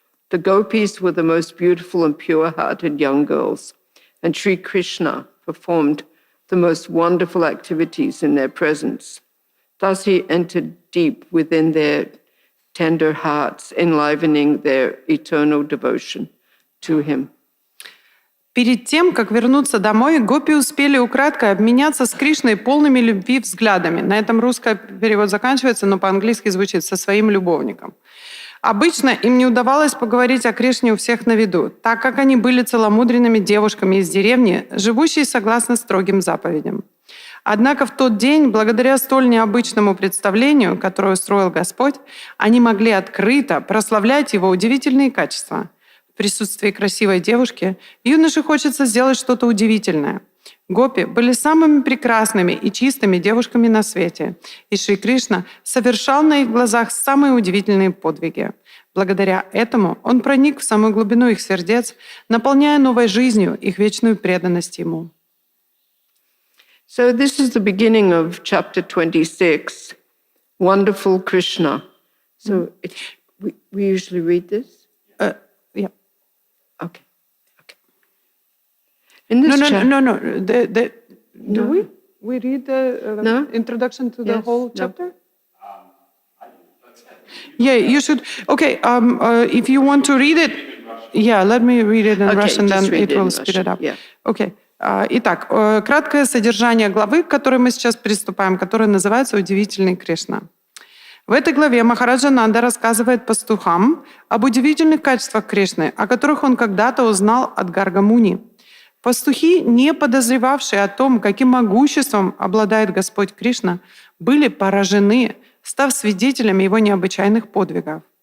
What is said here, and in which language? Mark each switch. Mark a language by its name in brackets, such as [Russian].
[English] The gopis were the most beautiful and pure-hearted young girls, and Sri Krishna performed the most wonderful activities in their presence. Thus he entered deep within their tender hearts, enlivening their eternal devotion to him. [Russian] Перед тем, как вернуться домой, гопи успели украдкой обменяться с Кришной полными любви взглядами. На этом русский перевод заканчивается, но по-английски звучит «со своим любовником». Обычно им не удавалось поговорить о Кришне у всех на виду, так как они были целомудренными девушками из деревни, живущие согласно строгим заповедям. Однако в тот день, благодаря столь необычному представлению, которое устроил Господь, они могли открыто прославлять Его удивительные качества. В присутствии красивой девушки юноше хочется сделать что-то удивительное. Гопи были самыми прекрасными и чистыми девушками на свете, и Шри Кришна совершал на их глазах самые удивительные подвиги. Благодаря этому он проник в самую глубину их сердец, наполняя новой жизнью их вечную преданность Ему. [English] So this is the beginning of chapter 26, Wonderful Krishna. So we usually read this? Yeah. Okay. In this No. Do we? We read the introduction to the whole chapter? Yeah, you should. Okay, if you want to read it, let me read it in Russian, then it will speed it up. Yeah. Okay. [Russian] Итак, краткое содержание главы, к которой мы сейчас приступаем, которая называется «Удивительный Кришна». В этой главе Махараджа Нанда рассказывает пастухам об удивительных качествах Кришны, о которых он когда-то узнал от Гарга-муни. Пастухи, не подозревавшие о том, каким могуществом обладает Господь Кришна, были поражены, став свидетелями его необычайных подвигов.